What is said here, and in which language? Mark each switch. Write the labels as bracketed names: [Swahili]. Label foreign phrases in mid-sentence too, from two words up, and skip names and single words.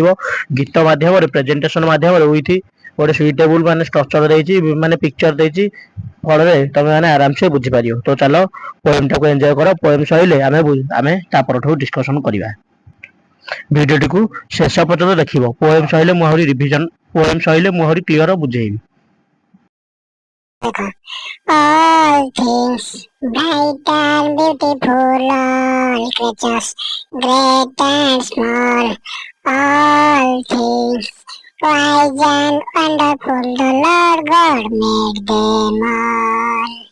[Odia] ଗୀତ ମାଧ୍ୟମରେ, ପ୍ରେଜେଣ୍ଟେସନ ମାଧ୍ୟମରେ ୱିଥ୍ ଗୋଟେ ସୁଇଟେବୁଲ ମାନେ ଷ୍ଟ୍ରକ୍ଚର ଦେଇଛି, ମାନେ ପିକ୍ଚର ଦେଇଛି, ଫଳରେ ତମେ ମାନେ ଆରାମସେ ବୁଝିପାରିବ। ତ ଚାଲ ପୋଏମ୍ ଟାକୁ ଏନ୍ଜୟ କର। ପୋଏମ୍ ସରିଲେ ଆମେ ତା ପରଠୁ ଡିସ୍କସନ କରିବା। ଭିଡିଓଟିକୁ ଶେଷ ପର୍ଯ୍ୟନ୍ତ ଦେଖିବ। ପୋଏମ୍ ସରିଲେ ମୁଁ ଆହୁରି ରିଭିଜନ, ପୋଏମ୍ ସରିଲେ ମୁଁ ଆହୁରି କ୍ଲିୟର ବୁଝେଇବି। [English] All things bright and beautiful, all creatures great and small, all things wise and wonderful, the Lord God made them all.